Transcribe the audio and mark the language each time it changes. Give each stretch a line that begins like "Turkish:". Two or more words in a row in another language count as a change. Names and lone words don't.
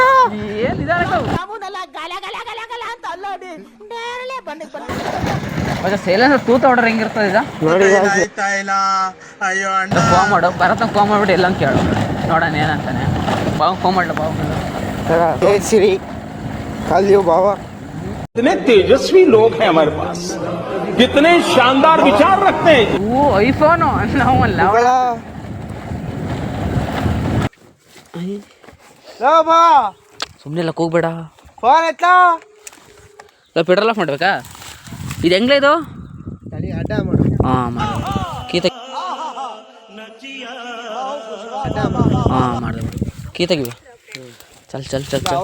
Kannada: ಏನ್ ಸೈಲೆನ್ಸ್ ತೂತ ಹೊಡ್ರ ಹೆಂಗಿರ್ತದ ಈಗ ನೋಡಿ ಫೋನ್ ಮಾಡು ಭರತ ಫೋನ್ ಮಾಡ್ಬಿಟ್ಟು ಎಲ್ಲ ಕೇಳು ನೋಡೋಣ ಏನಂತಾನೆ ಬಾವು ಫೋನ್ ಮಾಡ್ಲ ಬಾವು ಸಿರಿ ಕಾಲ್ಯೋ ಬಾವ
Hindi: कितने तेजस्वी लोग हैं हमारे पास, कितने शानदार विचार रखते हैं.
Kannada: ಓ ಐಫೋನು ನಾವಲ್ಲ ಬಾ ಸುಮ್ಮನೆ ಎಲ್ಲ ಹೋಗ್ಬೇಡ ಫೋನ್ ಎತ್ಲಾ ಪೆಟ್ರೋಲ್ ಆಫ್ ಮಾಡ್ಬೇಕಾ ಇದು ಹೆಂಗ್ಲ ಇದು ತಡಿ ಅಡ್ಡ ಮಾಡು ಹಾಂ ಮಾಡು ಕೀ ತೆಗಿ ಹಾಂ ಮಾಡಿದೆ ಕೀ ತೆಗಿವಿ
Hindi: चल चल चल चल